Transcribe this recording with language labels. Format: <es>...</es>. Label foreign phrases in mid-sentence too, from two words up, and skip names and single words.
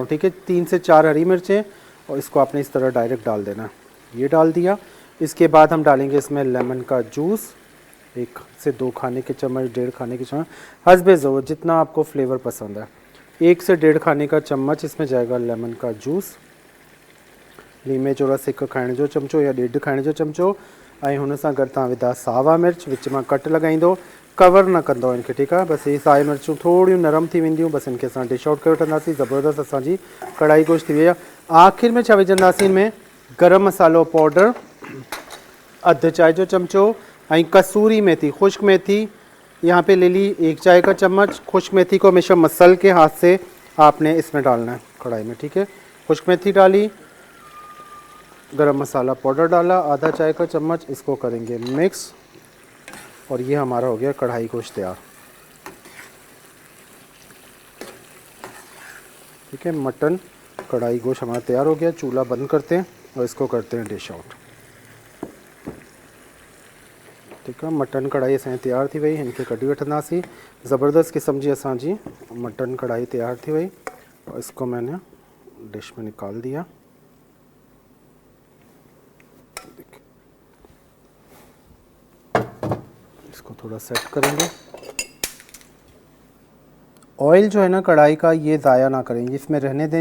<ur>ٹھیک ہے، 3 سے 4 ہری مرچیں، اور اس کو آپ نے اس طرح ڈائریکٹ ڈال دینا. یہ ڈال دیا. اس کے بعد ہم ڈالیں گے اس میں لیمن کا جوس، 1 سے 2 کھانے کے چمچ، 1.5 کھانے کے چمچ، حسب ضرورت جتنا آپ کو فلیور پسند ہے. 1 سے 1.5 کھانے کا چمچ اس میں جائے گا لیمن کا جوس.</ur> <sd>लीमे जो रस 1 खाइण जो चमचो या 1.5 खाइण जो चमचो। ऐं हुन सां गॾु तव्हां विधा सावा मिर्च, विच मां कट लॻाईंदो, कवर न कंदो इनखे। ठीकु आहे, बसि ये साई मिर्चूं थोड़ियूं नरम थी वेंदियूं, बसि इनखे असां</sd> <en>dish out</en> <sd>करे वठंदासीं। ज़बरदस्त असांजी कढ़ाई गोश्त थी वई आहे। आख़िर में छा विझंदासीं इनमें, गरम मसालो पाउडर अधु चाय जो चमचो, ऐं कसूरी मेथी, खुश्क मेथी</sd> <ur>یہاں پہ لے لی 1 چائے کا چمچ. خشک میتھی کو ہمیشہ مسل کے ہاتھ سے آپ نے اس میں ڈالنا ہے کڑاہی میں. ٹھیک ہے، خشک میتھی ڈالی، گرم مصالحہ پاؤڈر ڈالا آدھا چائے کا چمچ، اس کو کریں گے مکس، اور یہ ہمارا ہو گیا کڑاہی گوشت تیار. ٹھیک ہے، مٹن کڑاہی گوشت ہمارا تیار ہو گیا. چولہا بند کرتے ہیں اور اس کو کرتے ہیں</ur> <en>dish out.</en> <ur>ٹھیک ہے,</ur> <sd>मटन कढ़ाई असांजी तैयार थी वई, इनखे कढी वठंदासीं। ज़बरदस्त क़िस्म जी असांजी मटन कढ़ाई तैयार थी वई,</sd> <ur>اور اس کو میں نے ڈش میں نکال دیا. اس کو تھوڑا سیٹ کریں گے. آئل جو ہے نا کڑاہی کا، یہ ضائع نہ کریں گے، اس میں رہنے دیں.</ur>